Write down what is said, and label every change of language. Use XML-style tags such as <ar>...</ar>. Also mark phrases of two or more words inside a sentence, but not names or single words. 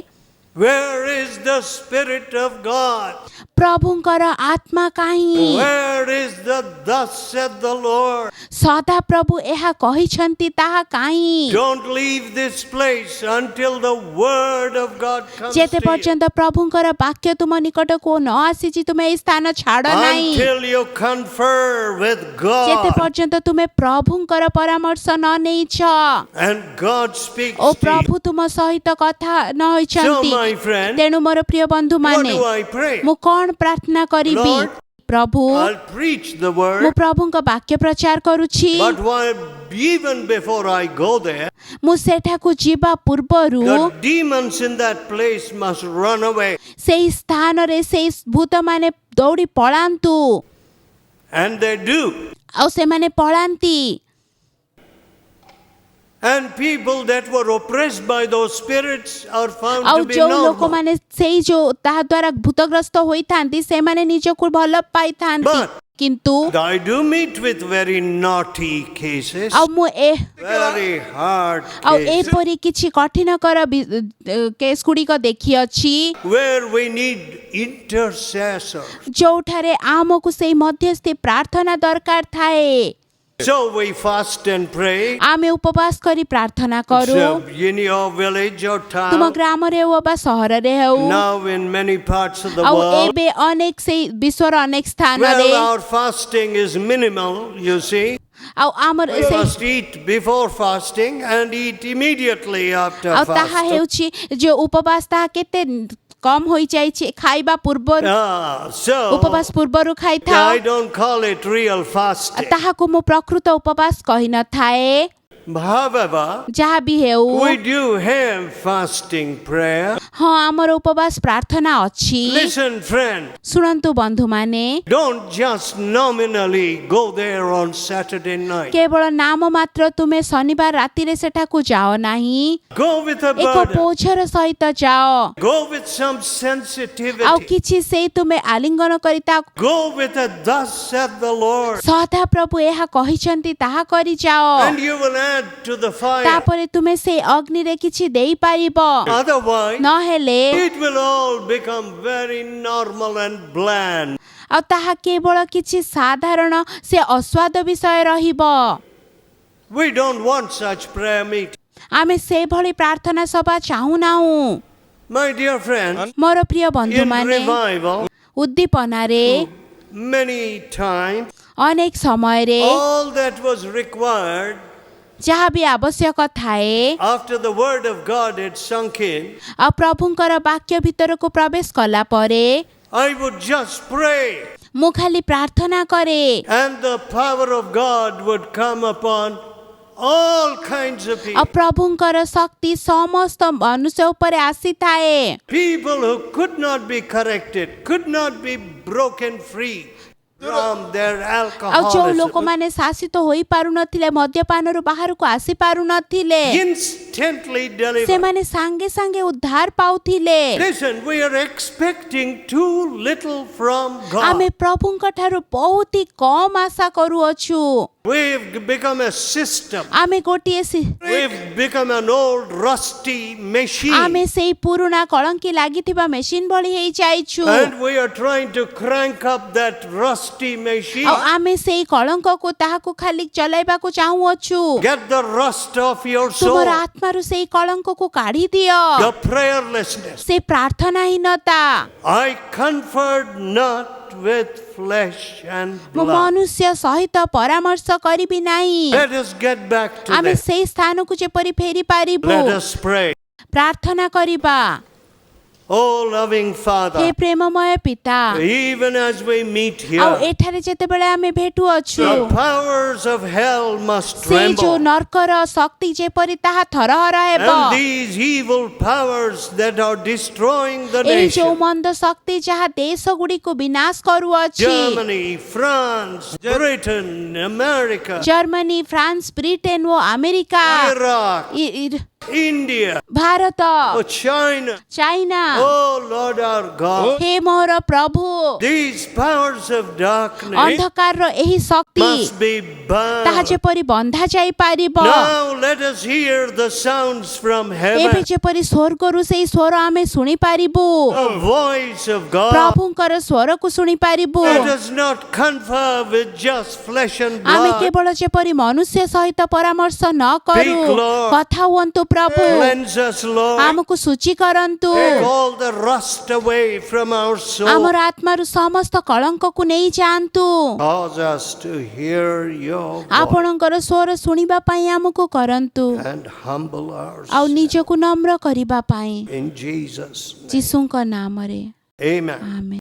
<en>Where is the Spirit of God?</en> <or>ପ୍ରଭୁଙ୍କର ଆତ୍ମା କାହିଁ?</or> <en>Where is the thus said the Lord?</en> <or>ସଦା ପ୍ରଭୁ ଏହା କହିଛନ୍ତି ତାହା କାହିଁ?</or> <en>Don't leave this place until the word of God comes</en> <or>ଯେତେ</or> <en>to you.</en> <or>ପର୍ଯ୍ୟନ୍ତ ପ୍ରଭୁଙ୍କର ବାକ୍ୟ ତୁମ ନିକଟକୁ ନ ଆସିଛି ତୁମେ ଏହି ସ୍ଥାନ ଛାଡ଼ ନାହିଁ।</or> <en>Until you confer with</en> <or>ଯେତେ</or> <en>God</en> <or>ପର୍ଯ୍ୟନ୍ତ ତୁମେ ପ୍ରଭୁଙ୍କର ପରାମର୍ଶ ନ ନେଇଛ</or> <en>and God speaks</en> <or>ଓ</or> <en>to you.</en> <or>ପ୍ରଭୁ ତୁମ ସହିତ କଥା ନ</or> <en>So</en> <or>ହୋଇଛନ୍ତି,</or> <en>my friend,</en> <or>ତେଣୁ ମୋର ପ୍ରିୟ</or> <en>what</en> <or>ବନ୍ଧୁମାନେ,</or> <en>do I pray?</en> <or>ମୁଁ କ'ଣ ପ୍ରାର୍ଥନା କରିବି?</or> <en>Lord,</en> <or>ପ୍ରଭୁ,</or> <en>I'll preach the</en> <or>ମୁଁ</or> <en>word,</en> <or>ପ୍ରଭୁଙ୍କ ବାକ୍ୟ ପ୍ରଚାର କରୁଛି।</or> <en>but even before I go there,</en> <or>ମୁଁ ସେଠାକୁ ଯିବା ପୂର୍ବରୁ</or> <en>the demons in that place must run away.</en> <or>ସେଇ ସ୍ଥାନରେ ସେଇ ଭୂତମାନେ ଦୌଡ଼ି ପଳାନ୍ତୁ,</or> <en>And they do.</en> <or>ଆଉ ସେମାନେ ପଳାନ୍ତି।</or> <en>And people that were oppressed by those spirits are found</en> <or>ଆଉ</or> <en>to be</en> <or>ଯେଉଁ</or> <en>normal.</en> <or>ଲୋକମାନେ ସେଇ ଯେଉଁ ତାହା ଦ୍ୱାରା ଭୂତଗ୍ରସ୍ତ ହୋଇଥାନ୍ତି ସେମାନେ ନିଜକୁ ଭଲ ପାଇଥାନ୍ତି,</or> <en>But</en> <or>କିନ୍ତୁ</or> <en>I do meet with very naughty cases,</en> <or>ଆଉ ମୁଁ</or> <en>very hard</en> <or>ଆଉ</or> <en>cases,</en> <or>ଏପରି କିଛି କଠିନକର କେସ୍ ଗୁଡ଼ିକ ଦେଖିଅଛି</or> <en>where we need intercessors.</en> <or>ଯେଉଁଠାରେ ଆମକୁ ସେଇ ମଧ୍ୟସ୍ଥି ପ୍ରାର୍ଥନା ଦରକାର ଥାଏ।</or> <en>So we fast and pray.</en> <or>ଆମେ ଉପବାସ କରି ପ୍ରାର୍ଥନା କରୁ।</or> <en>So in your village or</en> <or>ତୁମ</or> <en>town,</en> <or>ଗ୍ରାମରେ ହେଉ ବା ସହରରେ ହେଉ,</or> <en>now in many parts of the</en> <or>ଆଉ</or> <en>world,</en> <or>ଏବେ ଅନେକ ସେଇ ବିଶ୍ୱର ଅନେକ ସ୍ଥାନରେ</or> <en>well, our fasting is minimal, you see.</en> <or>ଆଉ ଆମର</or> <en>We</en> <or>ସେଇ</or> <en>must eat before fasting and eat immediately after</en> <or>ଆଉ ତାହା</or> <en>fasting.</en> <or>ହେଉଛି ଯେଉଁ ଉପବାସ ତାହା କେତେ କମ୍ ହୋଇଯାଇଛି, ଖାଇବା ପୂର୍ବରୁ</or> <en>So</en> <or>ଉପବାସ ପୂର୍ବରୁ</or> <en>I</en> <or>ଖାଇଥାଉ।</or> <en>don't call it real fasting.</en> <or>ତାହାକୁ ମୁଁ ପ୍ରକୃତ ଉପବାସ କହିନଥାଏ।</or> <en>However,</en> <or>ଯାହା ବି ହେଉ,</or> <en>we do have fasting prayer.</en> <or>ହଁ ଆମର ଉପବାସ ପ୍ରାର୍ଥନା ଅଛି।</or> <en>Listen, friend,</en> <or>ଶୁଣନ୍ତୁ ବନ୍ଧୁମାନେ,</or> <en>don't just nominally go there on Saturday night.</en> <or>କେବଳ ନାମ ମାତ୍ର ତୁମେ ଶନିବାର ରାତିରେ ସେଠାକୁ ଯାଅ ନାହିଁ,</or> <en>Go with a</en> <or>ଏକ</or> <en>burden.</en> <or>ବୋଝର ସହିତ ଯାଅ।</or> <en>Go with some</en> <or>ଆଉ</or> <en>sensitivity.</en> <or>କିଛି ସେଇ ତୁମେ ଆଲିଙ୍ଗନ କରି ତା</or> <en>Go with a thus said the Lord.</en> <or>ସଦା ପ୍ରଭୁ ଏହା କହିଛନ୍ତି ତାହା କରି ଯାଅ।</or> <en>And you will add to the fire.</en> <or>ତାପରେ ତୁମେ ସେଇ ଅଗ୍ନିରେ କିଛି ଦେଇପାରିବ,</or> <en>Otherwise,</en> <or>ନହେଲେ</or> <en>it will all become very normal and bland.</en> <or>ଆଉ ତାହା କେବଳ କିଛି ସାଧାରଣ ସେ ଅସ୍ୱାଦ ବିଷୟ ରହିବ।</or> <en>We don't want such prayer meeting.</en> <or>ଆମେ ସେଭଳି ପ୍ରାର୍ଥନା ସଭା ଚାହୁଁନାହୁଁ।</or> <en>My dear friends,</en> <or>ମୋର ପ୍ରିୟ</or> <en>in</en> <or>ବନ୍ଧୁମାନେ,</or> <en>revival,</en> <or>ଉଦ୍ଦୀପନାରେ</or> <en>many times,</en> <or>ଅନେକ ସମୟରେ</or> <en>all that was required</en> <or>ଯାହା ବି ଆବଶ୍ୟକ ଥାଏ,</or> <en>after the word of God had sunk in,</en> <or>ଆଉ ପ୍ରଭୁଙ୍କର ବାକ୍ୟ ଭିତରକୁ ପ୍ରବେଶ କଲା ପରେ</or> <en>I would just pray,</en> <or>ମୁଁ ଖାଲି ପ୍ରାର୍ଥନା କରେ</or> <en>and the power of God would come upon all kinds of</en> <or>ଆଉ</or> <en>people.</en> <or>ପ୍ରଭୁଙ୍କର ଶକ୍ତି ସମସ୍ତ ମନୁଷ୍ୟ ଉପରେ ଆସିଥାଏ।</or> <en>People who could not be corrected, could not be broken free from their</en> <or>ଆଉ ଯୋଉ</or> <en>alcoholism.</en> <or>ଲୋକମାନେ ଶାସିତ ହୋଇପାରୁନଥିଲେ, ମଦ୍ୟପାନରୁ ବାହାରକୁ ଆସିପାରୁନଥିଲେ,</or> <en>Instantly delivered.</en> <or>ସେମାନେ ସାଙ୍ଗେ ସାଙ୍ଗେ ଉଦ୍ଧାର ପାଉଥିଲେ।</or> <en>Listen, we are expecting too little from</en> <or>ଆମେ</or> <en>God.</en> <or>ପ୍ରଭୁଙ୍କ ଠାରୁ ବହୁତ ହି କମ୍ ଆଶା କରୁଅଛୁ।</or> <en>We've become a system.</en> <or>ଆମେ ଗୋଟିଏ</or> <en>We've become an old rusty machine.</en> <or>ଆମେ ସେଇ ପୁରୁଣା କଳଙ୍କି ଲାଗିଥିବା ମେସିନ୍ ଭଳି ହେଇଯାଇଛୁ।</or> <en>And we are trying to crank up that rusty machine.</en> <or>ଆଉ ଆମେ ସେଇ କଳଙ୍କକୁ ତାହାକୁ ଖାଲି ଚଲାଇବାକୁ ଚାହୁଁଅଛୁ।</or> <en>Get the rust off your</en> <or>ତୁମର</or> <en>soul.</en> <or>ଆତ୍ମାରୁ ସେଇ କଳଙ୍କକୁ କାଢି ଦିଅ।</or> <en>The prayerlessness.</en> <or>ସେ ପ୍ରାର୍ଥନାହୀନତା।</or> <en>I conferred not with flesh and</en> <or>ମୁଁ</or> <en>blood.</en> <or>ମନୁଷ୍ୟ ସହିତ ପରାମର୍ଶ କରିବି ନାହିଁ।</or> <en>Let us get back to</en> <or>ଆମେ</or> <en>that.</en> <or>ସେଇ ସ୍ଥାନକୁ ଯେପରି ଫେରି ପାରିବୁ।</or> <en>Let us pray.</en> <or>ପ୍ରାର୍ଥନା କରିବା।</or> <en>Oh, loving</en> <or>ହେ</or> <en>Father,</en> <or>ପ୍ରେମମୟ ପିତା,</or> <en>even as we meet</en> <or>ଆଉ</or> <en>here,</en> <or>ଏଠାରେ ଯେତେବେଳେ ଆମେ ଭେଟୁଅଛୁ,</or> <en>the powers of hell must</en> <or>ସେଇ ଯୋଉ</or> <en>tremble.</en> <or>ନର୍କର ଶକ୍ତି ଯେପରି ତାହା ଥରହର ହେବ।</or> <en>And these evil powers that are destroying the</en> <or>ଏଇ ଯୋଉ</or> <en>nation,</en> <or>ମନ୍ଦ ଶକ୍ତି ଯାହା ଦେଶ ଗୁଡ଼ିକୁ ବିନାଶ କରୁଅଛି,</or> <en>Germany, France, Britain, America,</en> <or>ଜର୍ମାନୀ, ଫ୍ରାନ୍ସ, ବ୍ରିଟେନ ଓ ଆମେରିକା,</or> <en>Iraq, India,</en> <or>ଭାରତ,</or> <en>oh, China,</en> <or>ଚାଇନା,</or> <en>oh Lord our God,</en> <or>ହେ ମୋର ପ୍ରଭୁ,</or> <en>these powers of darkness</en> <or>ଅନ୍ଧକାରର ଏହି ଶକ୍ତି</or> <en>must be</en> <or>ତାହା</or> <en>bound.</en> <or>ଯେପରି ବନ୍ଧା ଯାଇପାରିବ।</or> <en>Now let us hear the sounds from</en> <or>ଏବେ</or> <en>heaven,</en> <or>ଯେପରି ସ୍ୱର୍ଗରୁ ସେଇ ସ୍ୱର ଆମେ ଶୁଣିପାରିବୁ,</or> <en>the voice of God.</en> <or>ପ୍ରଭୁଙ୍କର ସ୍ୱରକୁ ଶୁଣିପାରିବୁ।</or> <en>Let us not confer with just flesh and</en> <or>ଆମେ</or> <en>blood.</en> <or>କେବଳ ଯେପରି ମନୁଷ୍ୟ ସହିତ ପରାମର୍ଶ ନ କରୁ,</or> <en>Speak, Lord.</en> <or>କଥା ହୁଅନ୍ତୁ ପ୍ରଭୁ,</or> <en>Cleanse us, Lord.</en> <or>ଆମକୁ ଶୁଚି କରନ୍ତୁ।</or> <en>Take all the rust away from our soul.</en> <or>ଆମର ଆତ୍ମାରୁ ସମସ୍ତ କଳଙ୍କକୁ ନେଇ ଯାଆନ୍ତୁ।</or> <en>Cause us to hear your voice</en> <or>ଆପଣଙ୍କର ସ୍ୱର ଶୁଣିବା ପାଇଁ ଆମକୁ କରନ୍ତୁ</or> <en>and humble</en> <or>ଆଉ</or> <en>ourselves.</en> <or>ନିଜକୁ ନମ୍ର କରିବା ପାଇଁ</or> <en>In Jesus' name.</en> <or>ଯୀଶୁଙ୍କ ନାମରେ</or> <en>Amen.</en> <or>ଆମେନ୍।</or>